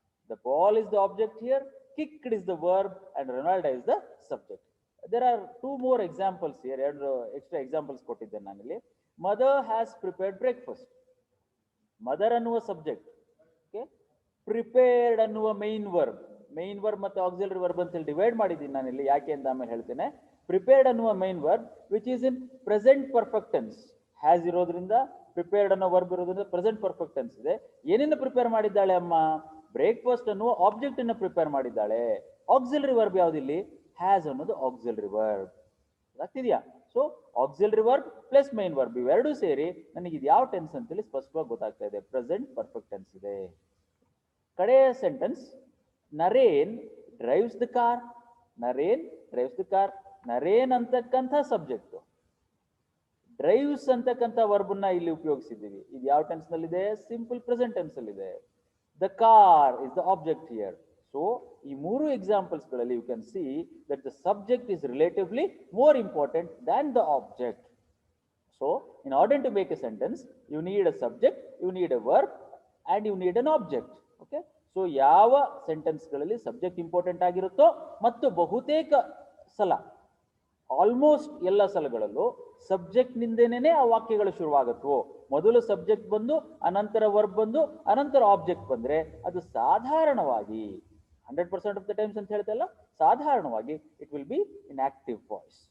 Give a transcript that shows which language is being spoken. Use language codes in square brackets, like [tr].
[en] The ball is the object here, kicked is the verb and Ronaldo is the subject. There are two more examples here. [kn] ಎರಡು extra examples ಕೊಟ್ಟಿದ್ದೇನೆ ನಾನಿಲ್ಲಿ. [en] Mother has prepared breakfast. Mother ಅನ್ನುವ subject, okay? Prepared ಅನ್ನುವ main verb. [kn] Main verb ಮತ್ತೆ auxiliary verb ಅಂತ ಹೇಳಿ divide ಮಾಡಿದ್ದೀನಿ ನಾನಿಲ್ಲಿ, ಯಾಕೆ ಅಂತ ಆಮೇಲೆ ಹೇಳ್ತೇನೆ. [en] Prepared ಅನ್ನುವ main verb which is in present perfect tense. [kn] has ಇರೋದ್ರಿಂದ prepared ಅನ್ನೋ verb ಇರೋದ್ರಿಂದ present perfect tense ಇದೆ. ಏನನ್ನ ಪ್ರಿಪೇರ್ ಮಾಡಿದ್ದಾಳೆ ಅಮ್ಮ? ಬ್ರೇಕ್ಫಾಸ್ಟ್ ಅನ್ನುವ ಆಬ್ಜೆಕ್ಟ್ ಅನ್ನು ಪ್ರಿಪೇರ್ ಮಾಡಿದ್ದಾಳೆ. Auxiliary verb ಯಾವ್ದಿಲ್ಲಿ? ಹ್ಯಾಸ್ ಅನ್ನೋದು ಆಕ್ಸಿಲರಿ ವರ್ಬ್. ಆಗ್ತಿದ್ಯಾ? So auxiliary verb plus main verb ಇವೆರಡೂ ಸೇರಿ ನನಗೆ ಇದು ಯಾವ ಟೆನ್ಸ್ ಅಂತೇಳಿ ಸ್ಪಷ್ಟವಾಗಿ ಗೊತ್ತಾಗ್ತಾ ಇದೆ. ಪ್ರೆಸೆಂಟ್ ಪರ್ಫೆಕ್ಟ್ ಟೆನ್ಸ್ ಇದೆ. ಕಡೆಯ sentence, [en] Naren drives the car. Naren drives the car. [kn] Naren ಅಂತಕ್ಕಂಥ ಸಬ್ಜೆಕ್ಟ್, ಡ್ರೈವ್ಸ್ ಅಂತಕ್ಕಂಥ ವರ್ಬನ್ನ ಇಲ್ಲಿ ಉಪಯೋಗಿಸಿದ್ದೀವಿ. ಇದು ಯಾವ ಟೆನ್ಸ್ ನಲ್ಲಿದೆ? ಸಿಂಪಲ್ ಪ್ರೆಸೆಂಟ್ ಟೆನ್ಸ್ ಅಲ್ಲಿ ಇದೆ. [en] The car is the object here. So, [kn] ಈ ಮೂರು examples ಗಳಲ್ಲಿ [en] you can see that the subject is relatively more important than the object. So, in order to make a sentence, you need a subject, you need a verb, and you need an object. Okay? [kn] So, ಯಾವ sentence ಗಳಲ್ಲಿ subject important ಆಗಿರುತ್ತೋ ಮತ್ತು ಬಹುತೇಕ ಸಲ, almost ಎಲ್ಲ ಸಲಗಳಲ್ಲೂ subject ನಿಂದೇನೆ ಆ ವಾಕ್ಯಗಳು ಶುರುವಾಗುತ್ತವೋ, ಮೊದಲು subject ಬಂದು ಅನಂತರ ವರ್ಬ್ ಬಂದು ಅನಂತರ ಆಬ್ಜೆಕ್ಟ್ ಬಂದ್ರೆ ಅದು ಸಾಧಾರಣವಾಗಿ 100% ಆಫ್ ದ ಟೈಮ್ಸ್ ಅಂತ ಹೇಳ್ತಲ್ಲ, ಸಾಧಾರಣವಾಗಿ [en] It will be in active voice.